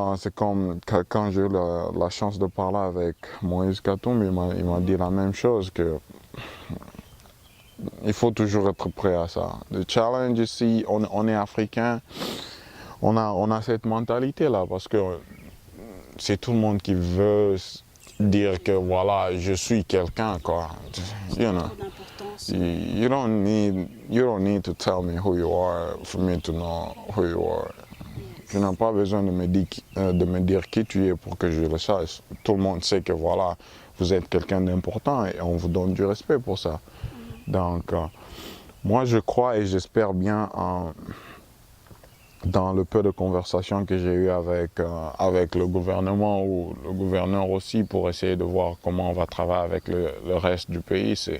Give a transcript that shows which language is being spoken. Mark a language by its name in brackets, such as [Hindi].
[French] C'est comme quand j'ai eu la chance de parler avec Moïse Katumbi, il m'a dit la même chose, que il faut toujours être prêt à ça. Le challenge ici, on est africain, on a cette mentalité-là, parce que c'est tout le monde qui veut dire que voilà, je suis quelqu'un, quoi. [English] You know. You don't need to tell me who you are for me to know who you are. [French] Tu n'as pas besoin de me dire qui tu es pour que je le sache. Tout le monde sait que voilà, vous êtes quelqu'un d'important et on vous donne du respect pour ça. Donc, moi je crois et j'espère bien dans le peu de conversations que j'ai eues avec le gouvernement ou le gouverneur aussi pour essayer de voir comment on va travailler avec le reste du pays.